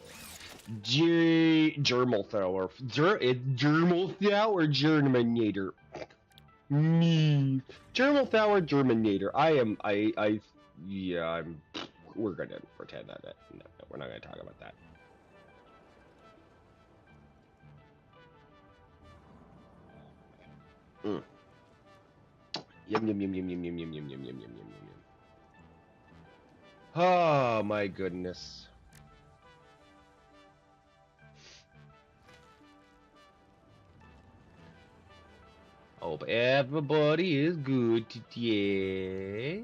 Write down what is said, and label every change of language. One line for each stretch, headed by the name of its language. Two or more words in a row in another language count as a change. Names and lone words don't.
English: Germal thrower. Germal thrower Germinator. Me. Germal thrower Germinator. Yeah, we're gonna pretend that. No, we're not gonna talk about that. Mm. Yum yum yum yum yum yum yum yum yum yum yum yum yum. Oh my goodness. Hope everybody is good today.